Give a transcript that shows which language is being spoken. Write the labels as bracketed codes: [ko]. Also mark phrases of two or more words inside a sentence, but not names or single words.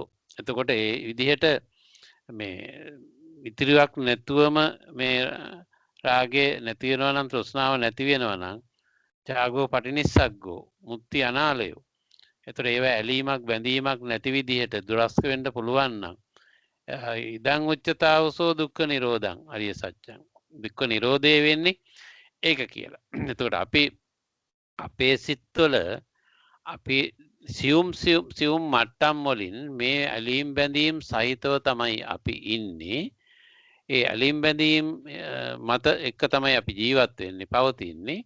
[si] එතකොට ඒ විදිහට මේ ඉතිරියක් නැතුවම මේ රාගේ නැති වෙනවා නම් තෘෂ්ණාව නැති වෙනවා නම් [pi] ත්‍යාගෝ පටිනිස්සග්ගෝ මුක්ති අනාලයෝ. [si] එතකොට ඒව ඇලීමක් බැඳීමක් නැති විදිහට දුරස්ක වෙන්න පුළුවන් නම් [pi] ඉදං උච්චතාවසෝ දුක්ඛ නිරෝධං අරිය සත්‍යං. [si] දුක්ඛ නිරෝධය වෙන්නේ ඒක කියලා. එතකොට අපි අපේ සිත්වල අපි සියුම් මට්ටම් වලින් මේ ඇලීම් බැඳීම් සහිතව තමයි අපි ඉන්නේ. ඒ ඇලීම් බැඳීම් මත එක තමයි අපි ජීවත් වෙන්නේ පවතින්නේ.